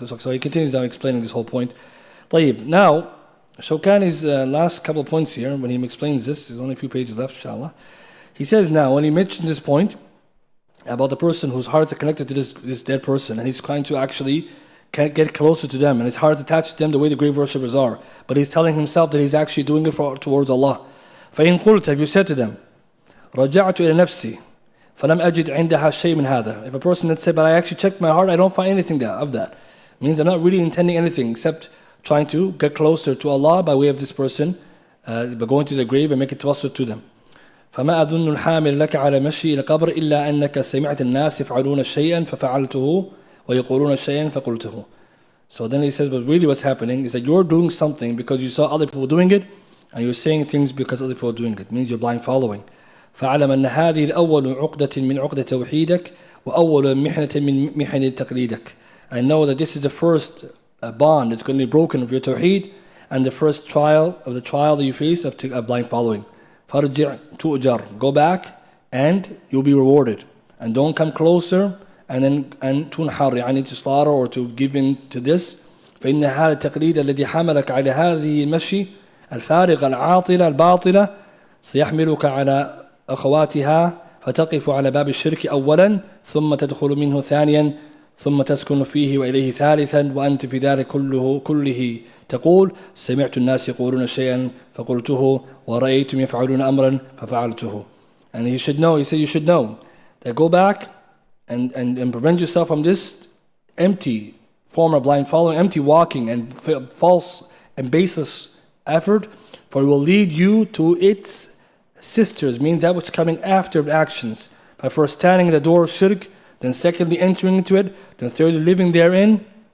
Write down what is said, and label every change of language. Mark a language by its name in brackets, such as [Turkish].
[English] So he continues now explaining this whole point. طيب, now Shawkani's last couple of points here, when he explains this, there's only a few pages left, inshallah. He says now, when he mentions this point about the person whose hearts are connected to this dead person, and he's trying to actually get closer to them, and his heart's attached to them the way the grave worshippers are, but he's telling himself that he's actually doing it towards Allah. [Arabic] فإن قلت, [English] have you said to them, [Arabic] رجعت إلى نفسي فلم أجد عندها شيء من هذا. [English] If a person had said, but I actually checked my heart, I don't find anything of that. It means I'm not really intending anything except trying to get closer to Allah by way of this person, by going to the grave and making tawassul to them. [Arabic] فما أظن الحامل لك على مشي إلى القبر إلا أنك سمعت الناس يفعلون شيئا ففعلته ويقولون شيئا فقلته. [English] So then he says, but really what's happening is that you're doing something because you saw other people doing it, and you're saying things because other people are doing it. It means you're blind following. [Arabic] فاعلم أن هذه الأول عقدة من عقدة توحيدك وأول محنة من محن تقليدك. [English] I know that this is the first bond that's going to be broken of your tawheed, and the first trial of the trial that you face of blind following. [Arabic] فارجع تؤجر. [English] Go back and you'll be rewarded. And don't come closer and تنحر, يعني to slaughter or to give in to this. [Arabic] فإن هذا التقليد الذي حملك على هذه المشي الفارغة العاطلة الباطلة سيحملك على أخواتها فتقف على باب الشرك أولا ثم تدخل منه ثانيا ثم تسكن فيه وإليه ثالثا وأنت في ذلك كله تقول سمعت الناس يقولون شيئا فقلته ورأيتم يفعلون أمرا ففعلته. [English] And he said you should know that go back and prevent yourself from this empty form of blind following, empty walking and false and baseless effort, for it will lead you to its sisters, means that which is coming after the actions, by first standing at the door of shirk, then secondly entering into it, then thirdly living therein,